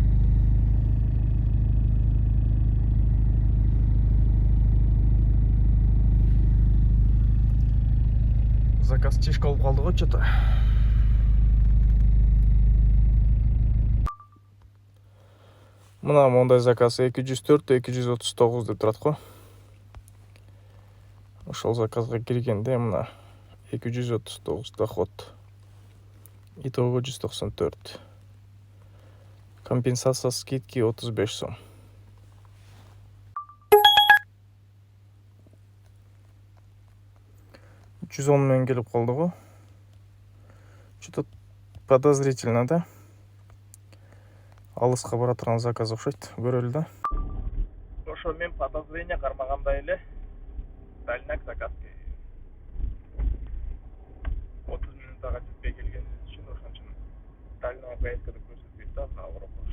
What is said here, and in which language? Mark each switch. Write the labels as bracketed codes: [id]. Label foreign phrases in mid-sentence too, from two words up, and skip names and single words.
[ky] Заказ чишка болуп калды го что-то. Мына мондай заказ 204-239 деп турат го. Ошол заказга киргенде мына 239 доход. [ru] Итого 194. Компенсация скидки 35 сом. [ky] $110 менен келип калды го. [ru] Что-то подозрительно, да? [ky] Алыска бара турган заказ окшойт. Көрөлү да. Ошо мен подозрение кармагандай эле. Дальняк заказки 30 минутага жетпей келгенибиз үчүн ошон үчүн [ru] дальняк поездка [ky] деп көрсөтпөйт да, наоборот.